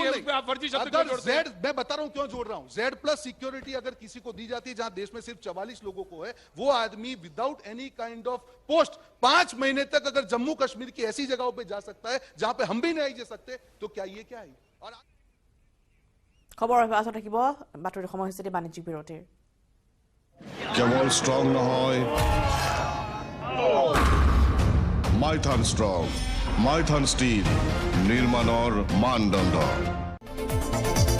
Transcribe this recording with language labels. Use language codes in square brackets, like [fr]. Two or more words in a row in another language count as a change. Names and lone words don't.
[hi] बिल्कुल उस पे आप फर्जी शब्द अगर क्यों जोड़ते हैं? Z, मैं बता रहा हूं क्यों जोड़ रहा हूं, Z [en] plus security [hi] अगर किसी को दी जाती है जहां देश में सिर्फ 44 लोगों को है, वो आदमी [en] without any kind of post [hi] 5 महीने तक अगर जम्मू कश्मीर की ऐसी जगहों पे जा सकता है जहां पे हम भी नहीं जा सकते, तो क्या ये क्या है? और [as] খবৰ পাছত থাকিব বাতৰি সময় হৈছে বাণিজ্যিক বিৰতিৰ। কেৱল ষ্ট্ৰং নহয়, মাইথান ষ্ট্ৰং, মাইথান ষ্টীল নিৰ্মাণৰ মানদণ্ড।